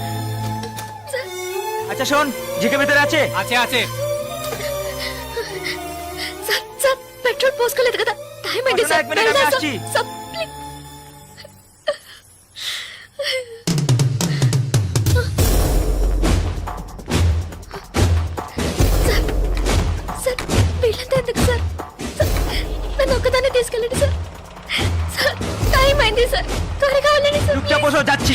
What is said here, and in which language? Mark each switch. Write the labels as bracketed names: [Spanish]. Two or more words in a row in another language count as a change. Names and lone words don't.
[Bangla] আচ্ছা শোন, জিকে ভিতরে আছে? আছে আছে। [English] sir sir [Telugu] పెట్రోల్ పోసుకోలేదు కదా, టైం అయింది పక్కన సార్. [Bangla] এক మినిట్, আমি [Telugu] వెళ్దాం [Bangla] আসছি. [English] Sir. Please. Sir sir [Telugu] వీళ్ళంతా ఎందుకు సార్? సార్, నన్ను ఒక్కదాన్ని తీసుకెళ్ళండి సార్. [English] sir time [Telugu] అయింది సార్, త్వరగా వెళ్ళండి సార్. [Bangla] চুপচাপ বসো, যাচ্ছি।